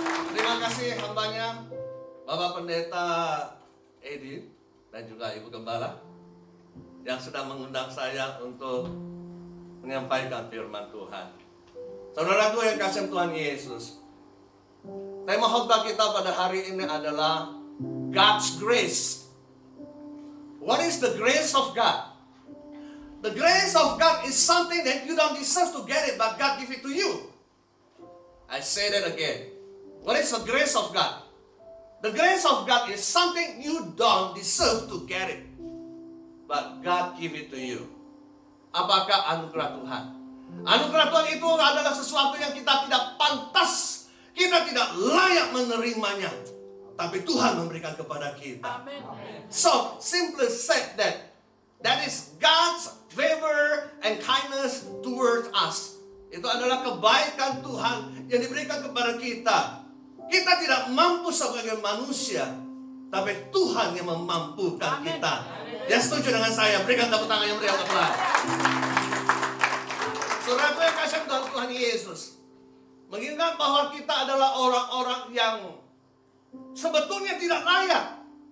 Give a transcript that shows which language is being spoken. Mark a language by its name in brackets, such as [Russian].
[Indonesian] Terima kasih hambanya Bapak Pendeta Edi dan juga Ibu Gembala yang sudah mengundang saya untuk menyampaikan firman Tuhan. Saudaraku yang kasih Tuhan Yesus, tema khotbah kita pada hari ini adalah God's grace. [English] What is the grace of God? The grace of God is something that you don't deserve to get it, but God give it to you. I say that again. What is the grace of God? The grace of God is something you don't deserve to get it, but God give it to you. [Indonesian] Apakah anugerah Tuhan? Anugerah Tuhan itu adalah sesuatu yang kita tidak pantas, kita tidak layak menerimanya, tapi Tuhan memberikan kepada kita. Amen. [English] So, simply said that is God's favor and kindness towards us. [Indonesian] Itu adalah kebaikan Tuhan yang diberikan kepada kita. Kita tidak mampu sebagai manusia, tapi Tuhan yang memampukan kita. Yang setuju dengan saya, berikan tepuk tangan yang meriah untuk Tuhan. Saudaraku yang kasih Tuhan Yesus, mengingat bahwa kita adalah orang-orang yang sebetulnya tidak layak.